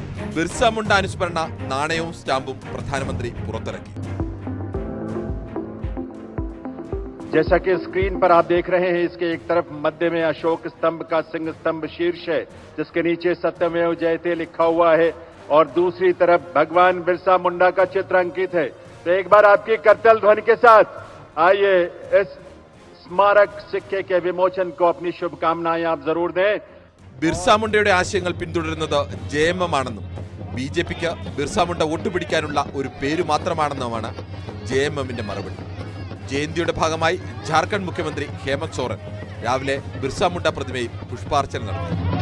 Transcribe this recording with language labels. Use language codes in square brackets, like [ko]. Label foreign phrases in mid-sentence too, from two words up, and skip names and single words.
[ml] ബിർസ മുണ്ട അനുസ്മരണ നാണയവും സ്റ്റാമ്പും പ്രധാനമന്ത്രി പുറത്തിറക്കി. [hi] जैसा कि स्क्रीन पर आप देख रहे हैं, इसके एक तरफ मध्य में अशोक स्तंभ का सिंह स्तंभ शीर्ष है, जिसके नीचे सत्यमेव जयते लिखा हुआ है, और दूसरी तरफ भगवान बिरसा मुंडा का चित्र अंकित है। तो एक बार आपकी करतल ध्वनि के साथ आइए इस स्मारक सिक्के के विमोचन को अपनी शुभकामनाएं आप जरूर दें। [ml] ബിർസ മുണ്ടയുടെ ആശയങ്ങൾ പിന്തുടരുന്നത് JMM ആണെന്നും BJPക്ക് ബിർസ മുണ്ട വോട്ടുപിടിക്കാനുള്ള ഒരു പേര് മാത്രമാണെന്നുമാണ് JMMന്റെ മറുപടി. ജയന്തിയുടെ ഭാഗമായി ജാർഖണ്ഡ് മുഖ്യമന്ത്രി ഹേമന്ത് സോറൻ രാവിലെ ബിർസ മുണ്ട പ്രതിമയിൽ പുഷ്പാർച്ചന നടത്തി.